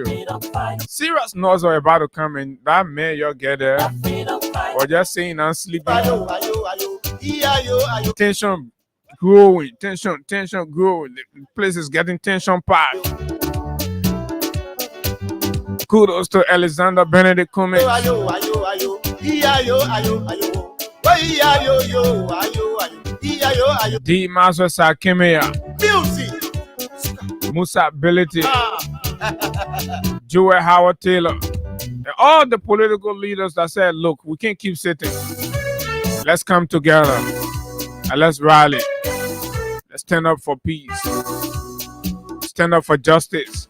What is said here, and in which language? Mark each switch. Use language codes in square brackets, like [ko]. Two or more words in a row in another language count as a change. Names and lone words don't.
[en] Serious North are about to come in. That man, you'll get there. Or just saying I'm sleeping. Ayo, ayo, ayo, ayo, ayo. Tension growing, tension growing. The place is getting tension packed. Kudos to Alexander Benedict Cummings. Ayo, ayo, ayo, ayo, ayo, ayo. Ayo, ayo, ayo, ayo. Ayo, ayo. D. Master Sakimia, Music. Musa Ability, Ah. Joel Howard Taylor, and all the political leaders that said, look, we can't keep sitting. Let's come together and let's rally. Let's stand up for peace. Stand up for justice.